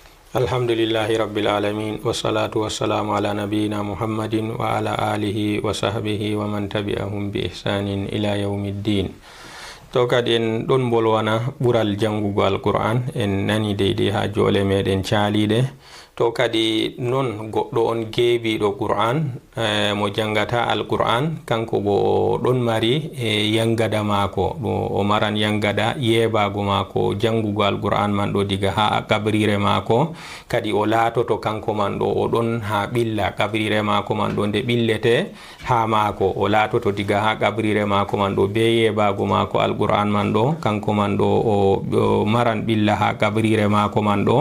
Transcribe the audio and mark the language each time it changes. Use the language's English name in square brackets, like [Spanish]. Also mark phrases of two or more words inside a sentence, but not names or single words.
[Arabic] الحمد لله رب العالمين والصلاة والسلام على نبينا محمد وعلى آله وصحبه ومن تبعهم بإحسان إلى يوم الدين. [Fula] To kadi en ɗon bolwana ɓural jangugo alquran en nani deydey ha jole meɗen caliɗe. To kadi non goɗɗo on geebiɗo qur'an mo jangata alquran kanko bo ɗon mari yangada mako ɗo o maran yangada yebago mako jangugo alquran man ɗo diga ha kabrire mako, kadi o latoto kanko man ɗo o ɗon ha ɓilla kabrire mako man ɗo nde ɓillete ha mako o latoto diga ha kabrire mako man ɗo be yebago mako alquran man ɗo kanko man ɗo o maran ɓilla ha kabrire mako man ɗo.